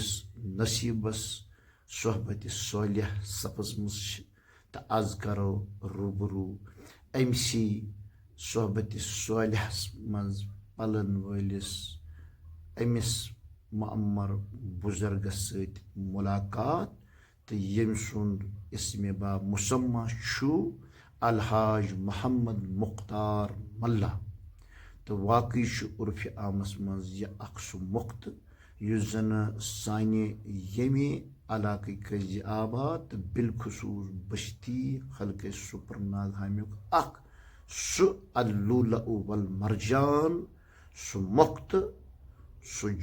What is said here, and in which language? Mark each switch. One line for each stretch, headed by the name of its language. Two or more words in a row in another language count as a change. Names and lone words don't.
Kashmiri: نصیٖبس صحبتِ صالح سپٕزمٕژ چھِ تہٕ آز کرو روٗبروٗ أمسی صحبتِ صالحس منٛز پلن وٲلِس أمِس معمر بُزرگس سۭتۍ مُلاقات تہٕ ییٚمۍ سُنٛد اسمِ با مُسمہ چھُ الحاج محمد مختار ملّہ تہٕ واقعی چھُ عرفہِ عامس منٛز یہِ اکھ سُہ مۄختہٕ یُس زنہٕ سانہِ ییٚمہِ علاقہ کٔرۍ زِ آباد تہٕ بالخصوٗص بستی خلق سپر ناگ ہامیُک اکھ سُہ
Arabic: اللولہ والمرجان
Kashmiri: سُہ مۄختہٕ سُہ